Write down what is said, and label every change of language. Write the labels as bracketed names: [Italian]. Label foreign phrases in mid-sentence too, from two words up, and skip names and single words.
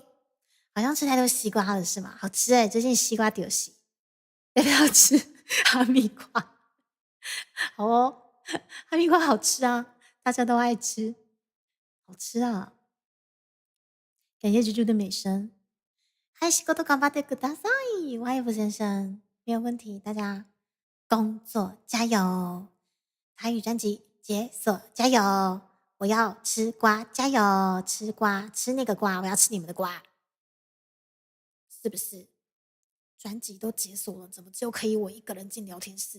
[Chinese] 好像吃太多西瓜了是吗？好吃哎，最近西瓜丢西，要不要吃哈密瓜？好哦，哈密瓜好吃啊，大家都爱吃，好吃啊！感谢猪猪的美声。 [Japanese] 还是こと頑張ってください， [Chinese] 王一福先生，没有问题，大家工作加油，台语专辑解锁加油，我要吃瓜加油，吃瓜吃那个瓜，我要吃你们的瓜，是不是？专辑都解锁了，怎么就可以我一个人进聊天室？